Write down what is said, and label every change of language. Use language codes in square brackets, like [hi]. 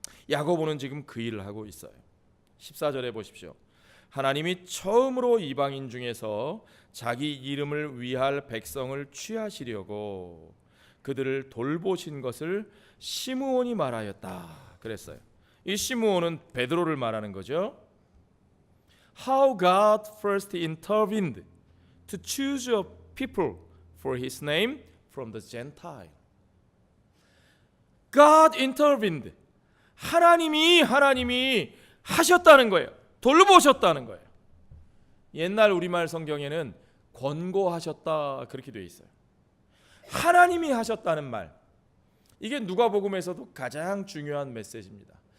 [ko] 야고보는 지금 그 일을 하고 있어요. 14절에 보십시오. 하나님이 처음으로 이방인 중에서 자기 이름을 위할 백성을 취하시려고 그들을 돌보신 것을 시므온이 말하였다 그랬어요. 이 시므온은 베드로를 말하는 거죠. [en] How God first intervened to choose a people for His name from the Gentile. God intervened. [ko] 하나님이 하셨다는 거예요. 돌보셨다는 거예요. 옛날 우리말 성경에는 권고하셨다 그렇게 되어 있어요. 하나님이 하셨다는 말, 이게 누가복음에서도 가장 중요한 메시지입니다.